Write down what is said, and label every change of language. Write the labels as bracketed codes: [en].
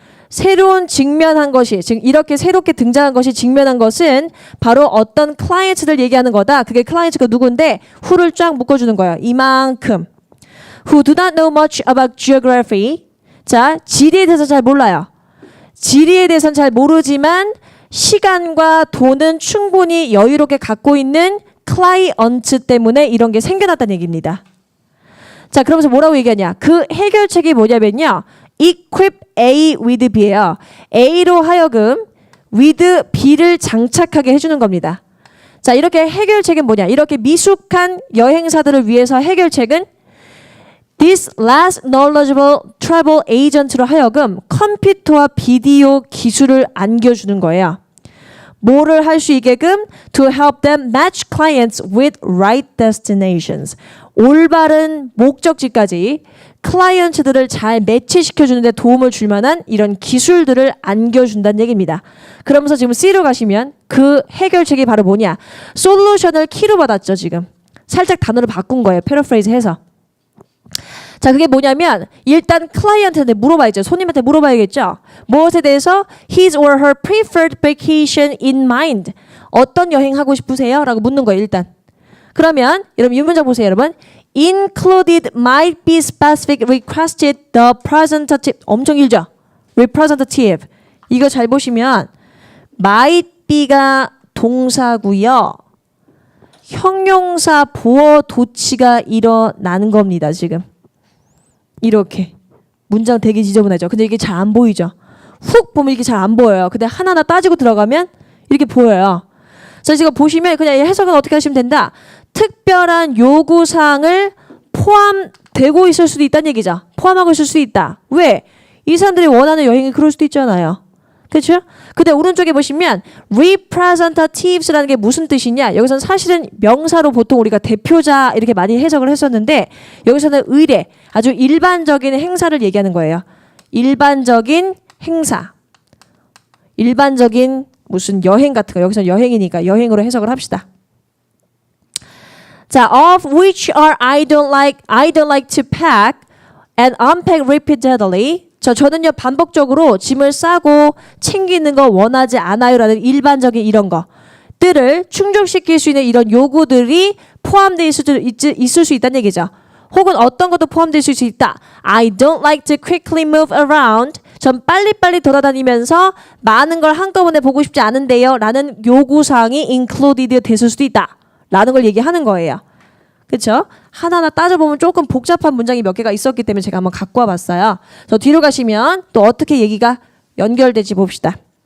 [ko] 새로운 직면한 것이 지금 이렇게 새롭게 등장한 것이 직면한 것은 바로 어떤 클라이언트를 얘기하는 거다. 그게 클라이언트가 누군데 who를 쫙 묶어주는 거예요. 이만큼. [en] Who do not know much about geography. [ko] 자, 지리에 대해서 잘 몰라요. 지리에 대해서는 잘 모르지만 시간과 돈은 충분히 여유롭게 갖고 있는 클라이언트 때문에 이런 게 생겨났다는 얘기입니다. 자, 그러면서 뭐라고 얘기하냐? 그 해결책이 뭐냐면요. [en] equip A with B예요. [ko] A로 하여금 with B를 장착하게 해주는 겁니다. 자, 이렇게 해결책은 뭐냐? 이렇게 미숙한 여행사들을 위해서 해결책은 [en] This less knowledgeable travel agent [ko] 로 하여금 컴퓨터와 비디오 기술을 안겨주는 거예요. 뭐를 할 수 있게끔 [en] to help them match clients with right destinations. [ko] 올바른 목적지까지 클라이언트들을 잘 매치시켜주는 데 도움을 줄 만한 이런 기술들을 안겨준다는 얘기입니다. 그러면서 지금 C로 가시면 그 해결책이 바로 뭐냐? 솔루션을 키로 받았죠. 지금 살짝 단어를 바꾼 거예요. 패러프레이즈 해서. 자, 그게 뭐냐면 일단 클라이언트한테 물어봐야죠. 손님한테 물어봐야겠죠. 무엇에 대해서 [en] his or her preferred vacation in mind. [ko] 어떤 여행 하고 싶으세요? 라고 묻는 거예요. 일단. 그러면 여러분 이 문장 보세요. 여러분. [en] Included might be specific requested the representative. [ko] 엄청 길죠? representative. 이거 잘 보시면 might be가 동사고요. 형용사 보어 도치가 일어나는 겁니다. 지금. 이렇게 문장 되게 지저분하죠. 근데 이게 잘 안 보이죠. 훅 보면 이게 잘 안 보여요. 근데 하나하나 따지고 들어가면 이렇게 보여요. 자, 지금 보시면 그냥 해석은 어떻게 하시면 된다. 특별한 요구사항을 포함되고 있을 수도 있다는 얘기죠. 포함하고 있을 수 있다. 왜? 이 사람들이 원하는 여행이 그럴 수도 있잖아요. 그렇죠? 근데 오른쪽에 보시면 representatives라는 게 무슨 뜻이냐? 여기서는 사실은 명사로 보통 우리가 대표자 이렇게 많이 해석을 했었는데 여기서는 의례, 아주 일반적인 행사를 얘기하는 거예요. 일반적인 행사. 일반적인 무슨 여행 같은 거. 여기서는 여행이니까 여행으로 해석을 합시다. [en] 자, of which are I don't like to pack and unpack repeatedly. [ko] 저는요 반복적으로 짐을 싸고 챙기는 거 원하지 않아요라는 일반적인 이런 것들을 충족시킬 수 있는 이런 요구들이 포함되어 있을 수 있다는 얘기죠. 혹은 어떤 것도 포함될 수 있다. [en] I don't like to quickly move around. [ko] 전 빨리빨리 돌아다니면서 많은 걸 한꺼번에 보고 싶지 않은데요 라는 요구사항이 included 됐을 수도 있다 라는 걸 얘기하는 거예요. 그렇죠? 하나하나 따져보면 조금 복잡한 문장이 몇 개가 있었기 때문에 제가 한번 갖고 와봤어요. 저 뒤로 가시면 또 어떻게 얘기가 연결될지 봅시다.